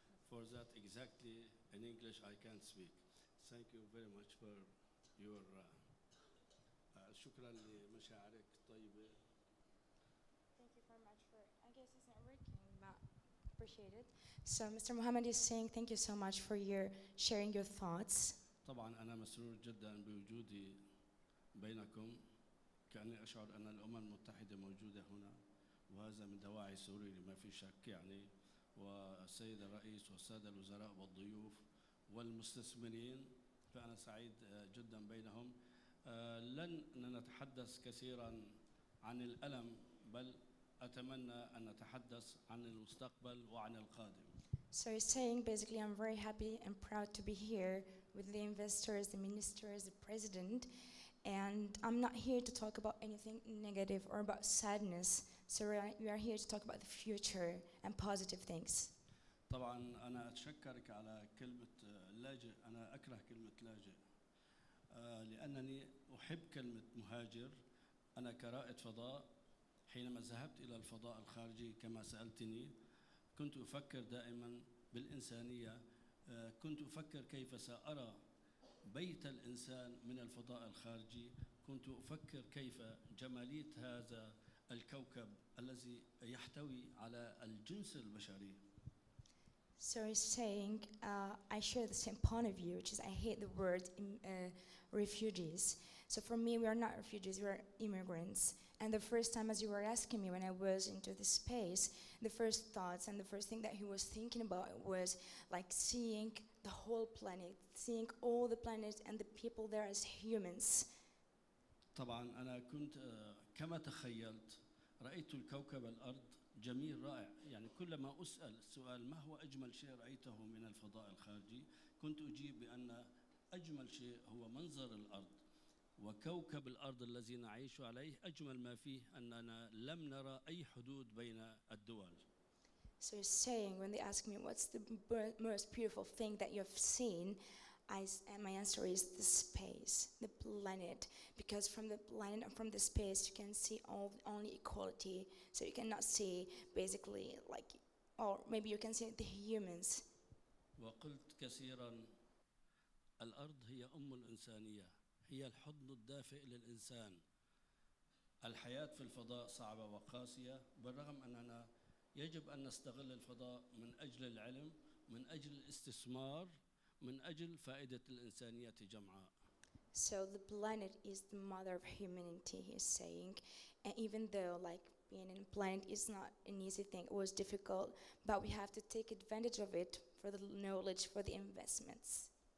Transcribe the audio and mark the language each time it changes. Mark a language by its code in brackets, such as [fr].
[en] For that exactly in English I can't speak. Thank you very much for your [ar] شكرا لمشاعرك الطيبة. [en] Thank you very much for, I guess it's not working, but appreciate it. So Mr. Mohammed is saying thank you so much for your sharing your thoughts. [ar] طبعا أنا مسرور جدا بوجودي بينكم. كأني أشعر أن الأمم المتحدة موجودة هنا وهذا من دواعي سروري ما في شك يعني والسيد الرئيس والسادة الوزراء والضيوف والمستثمرين فأنا سعيد جدا بينهم. لن نتحدث كثيرا عن الألم بل أتمنى أن نتحدث عن المستقبل وعن القادم. [en] So he's saying basically I'm very happy and proud to be here with the investors, the ministers, the president, and I'm not here to talk about anything negative or about sadness. So we are here to talk about the future and positive things. [ar] طبعا أنا أتشكرك على كلمة لاجئ. أنا أكره كلمة لاجئ لأنني أحب كلمة مهاجر. أنا كرائد فضاء حينما ذهبت إلى الفضاء الخارجي كما سألتني كنت أفكر دائما بالإنسانية. كنت أفكر كيف سأرى بيت الإنسان من الفضاء الخارجي. كنت أفكر كيف جمالية هذا الكوكب الذي يحتوي على الجنس البشري. [en] So he's saying, I share the same point of view, which is I hate the word refugees. So for me, we are not refugees, we are immigrants. And the first time, as you were asking me when I was into the space, the first thoughts and the first thing that he was thinking about was like seeing the whole planet, seeing all the planets and the people there as humans. [ar] طبعا أنا كنت كما تخيلت رأيت الكوكب الأرض جميل رائع. يعني كلما أسأل السؤال ما هو أجمل شيء رأيته من الفضاء الخارجي كنت أجيب بأن أجمل شيء هو منظر الأرض وكوكب الأرض الذي نعيش عليه. أجمل ما فيه أننا لم نرى أي حدود بين الدول. [en] So he's saying when they ask me what's the most beautiful thing that you have seen, and my answer is the space, the planet, because from the planet and from the space you can see only equality. So you cannot see basically like, or maybe you can see the humans. [ar] وقلت كثيرا الأرض هي أم الإنسانية، هي الحضن الدافئ للإنسان. الحياة في الفضاء صعبة وقاسية بالرغم أننا يجب أن نستغل الفضاء من أجل العلم، من أجل الاستثمار، من أجل فائدة الإنسانية جمعاء. [en] So the planet is the mother of humanity, he's saying. And even though like being in a planet is not an easy thing, it was difficult, but we have to take advantage of it for the knowledge, for the investments.